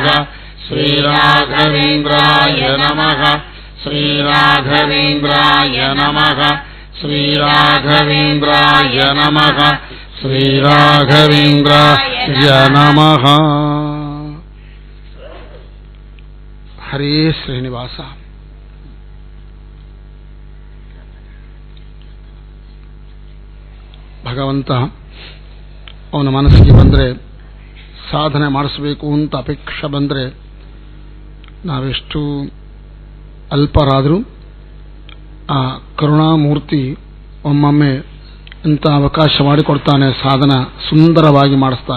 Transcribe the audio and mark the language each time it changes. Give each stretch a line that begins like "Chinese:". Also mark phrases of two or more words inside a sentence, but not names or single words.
Sanskrit: శ్రీరాఘవేంద్రాయ నమః. శ్రీరాఘవేంద్రాయ నమః. శ్రీరాఘవేంద్రాయ నమః. శ్రీరాఘవేంద్రాయ నమః.
Kannada: ಹರೇ ಶ್ರೀನಿವಾಸ. ಭಗವಂತ ಅವನ ಮನಸ್ಸಿಗೆ ಬಂದರೆ, ಸಾಧನೆ ಮಾಡಿಸಬೇಕು ಅಂತ ಅಪೇಕ್ಷೆ ಬಂದರೆ, ನಾವೆಷ್ಟು ಅಲ್ಪರಾದರೂ ಆ ಕರುಣಾಮೂರ್ತಿ ಒಮ್ಮೊಮ್ಮೆ ಇಂಥ ಅವಕಾಶ ಮಾಡಿಕೊಡ್ತಾನೆ, ಸಾಧನ ಸುಂದರವಾಗಿ ಮಾಡಿಸ್ತಾನೆ.